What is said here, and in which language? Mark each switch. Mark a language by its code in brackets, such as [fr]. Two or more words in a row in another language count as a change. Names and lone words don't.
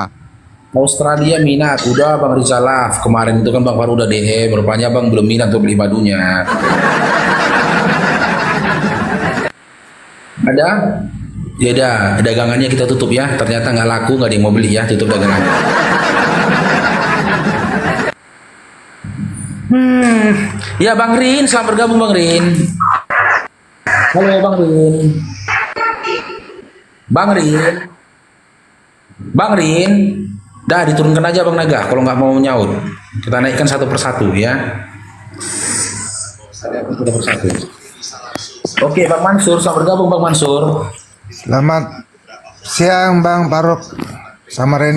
[id] Australia minat, udah Bang Rizalaf kemarin itu kan Bang Faru udah DM, rupanya Bang belum minat untuk beli madunya. Ada? Ya udah, dagangannya kita tutup ya. Ternyata nggak laku, nggak ada yang mau beli ya. Tutup dagangannya. Ya Bang Rin, selamat bergabung Bang Rin. Halo Bang Rin. Bang Rin. Bang Rin. Dah diturunkan aja Bang Naga kalau nggak mau nyaut. Kita naikkan satu persatu ya. Satu persatu. Oke Bang Mansur, selamat bergabung Bang Mansur. Selamat siang Bang Faruk. Samarinda